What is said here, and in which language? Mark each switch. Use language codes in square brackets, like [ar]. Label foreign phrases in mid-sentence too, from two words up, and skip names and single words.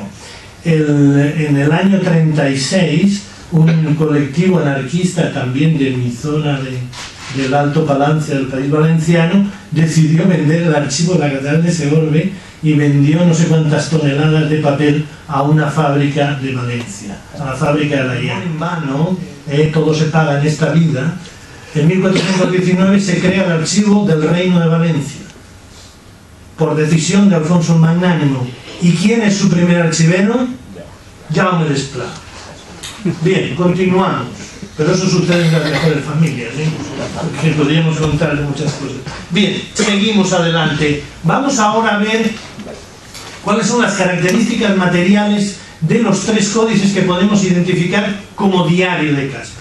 [es] En el año 36, un colectivo anarquista también de mi zona del Alto Palancia del País Valenciano decidió vender el archivo de la Catedral de Segorbe y vendió no sé cuántas toneladas de papel a una fábrica de Valencia, a la fábrica de la Llana. En vano, todo se paga en esta vida. En 1419 se crea el archivo del Reino de Valencia, por decisión de Alfonso el Magnánimo. ¿Y quién es su primer archivero? Jaume Desplà. Bien, continuamos. Pero eso sucede en las mejores familias, porque podríamos contar de muchas cosas. Bien, seguimos adelante. Vamos ahora a ver cuáles son las características materiales de los 3 códices que podemos identificar como diario de Caspe.